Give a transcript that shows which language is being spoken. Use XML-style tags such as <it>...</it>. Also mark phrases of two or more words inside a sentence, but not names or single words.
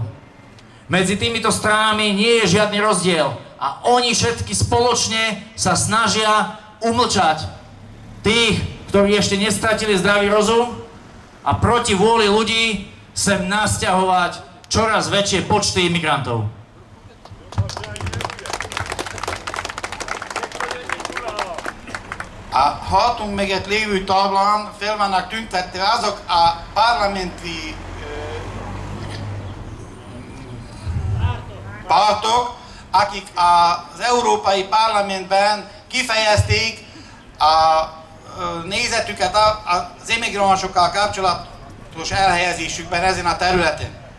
<sk>Medzi týmito stranami nie je žiadny rozdiel a oni všetky spoločne sa snažia umlčať tých, ktorí ešte nestratili zdravý rozum a proti vôli ľudí sem nasťahovať čoraz väčšie počty imigrantov.</sk> <hu>A hátunk mögött lévő táblán fel vannak tüntetve azok a parlamenti pártok, akik az Európai Parlamentben kifejezték a nézetüket az immigransokkal kapcsolatos elhelyezésükben ezen a területen.</hu>